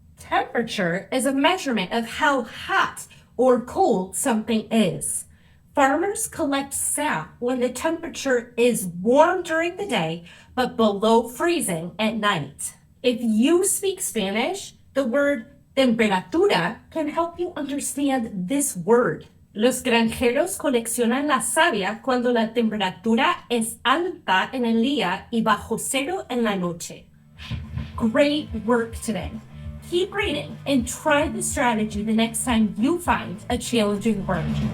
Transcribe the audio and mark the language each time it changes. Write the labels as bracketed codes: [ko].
[en] Temperature is a measurement of how hot or cold something is. Farmers collect sap when the temperature is warm during the day but below freezing at night. If you speak Spanish, the word temperatura can help you understand this word. [es] Los granjeros coleccionan la savia cuando la temperatura es alta en el día y bajo cero en la noche. [en] Great work today. Keep reading and try the strategy the next time you find a challenging word.